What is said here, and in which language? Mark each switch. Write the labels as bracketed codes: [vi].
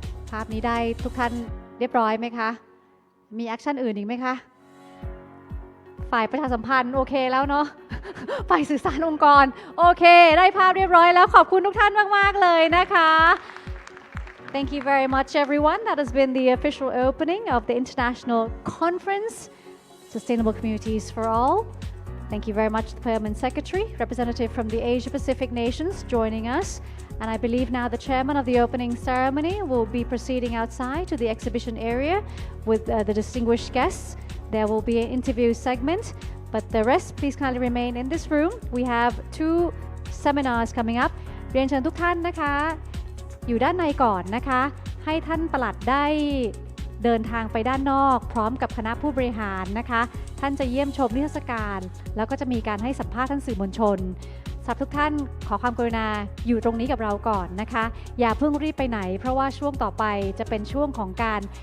[th] ภาพนี้ได้ทุกท่านเรียบร้อยไหมคะมีแอคชั่นอื่นอีกไหมคะฝ่ายประชาสัมพันธ์โอเคแล้วเนาะ ฝ่ายสื่อสารองค์กรโอเคได้ภาพเรียบร้อยแล้วขอบคุณทุกท่านมากๆเลยนะคะ [en] Thank you very much everyone. That has been the official opening of the International Conference Sustainable Communities for All. Thank you very much to the Permanent Secretary, representative from the Asia Pacific nations joining us. And I believe now the chairman of the opening ceremony will be proceeding outside to the exhibition area with the distinguished guests. There will be an interview segment, but the rest please kindly remain in this room. We have 2 seminars coming up. [th] เรียนเชิญทุกท่านนะคะอยู่ด้านในก่อนนะคะให้ท่านปลัดได้เดินทางไปด้านนอกพร้อมกับคณะผู้บริหารนะคะท่านจะเยี่ยมชมนิทรรศการแล้วก็จะมีการให้สัมภาษณ์ท่านสื่อมวลชน สำหรับทุกท่านขอความกรุณาอยู่ตรงนี้กับเราก่อนนะคะอย่าเพิ่งรีบไปไหนเพราะว่าช่วงต่อไปจะเป็นช่วงของการ